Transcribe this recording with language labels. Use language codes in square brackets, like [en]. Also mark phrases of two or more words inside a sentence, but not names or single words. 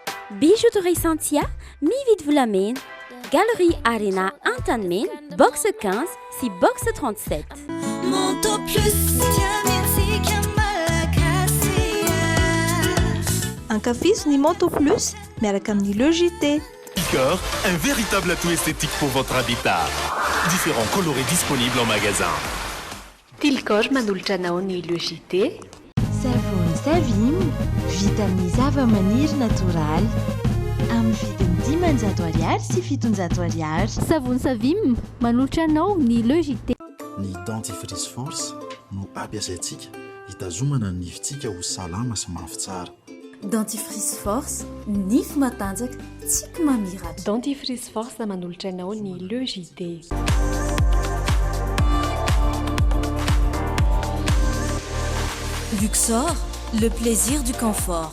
[mg] Bijouterie Santia, mividy volamena, Galerie Arena Antanmen, box 15 si box 37. Monto plus Ankafis ni Monto Plus, miaraka amin'ny Logité. Picor, [fr] un véritable atout esthétique pour votre habitat. Différents colorés disponibles en magasin. [mg] Tilcor manolotra anao ny Logité. Savony Savim, vita amin'ny zava-maniry natoraly. Amin'ny vidiny 500 ariary sy 700 ariary. Savony Savim, manolotra anao ny Logité. Ny dentifrice force no ampiasaintsika hitazomana ny nifintsika ho salama sy mafy tsara. Dentifrice force, nify matanjaka, tsika mamiratra. Dentifrice force manolotra anao ny Logité. [fr] Luxor, le plaisir du confort.